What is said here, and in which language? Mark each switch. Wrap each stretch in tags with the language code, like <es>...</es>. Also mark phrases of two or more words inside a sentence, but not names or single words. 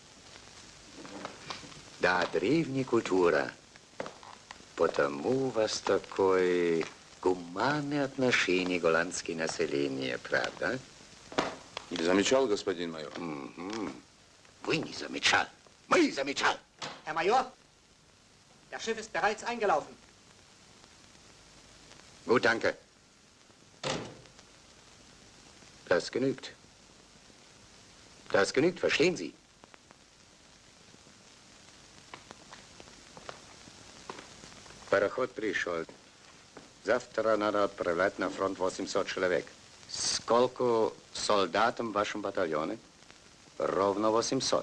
<ru>Да, древняя культура. Потому у вас такое гуманное отношение к голландскому населению, правда? Не замечал, господин майор? Вы не замечал. Мы замечал.</ru> <de>Herr Major, das Schiff ist bereits eingelaufen. Gut, danke. Das genügt. Das genügt, verstehen Sie?</de> <ru>Пароход пришел. Завтра надо отправлять на фронт 800 человек. Сколько солдат в вашем батальоне? Ровно 800.</ru>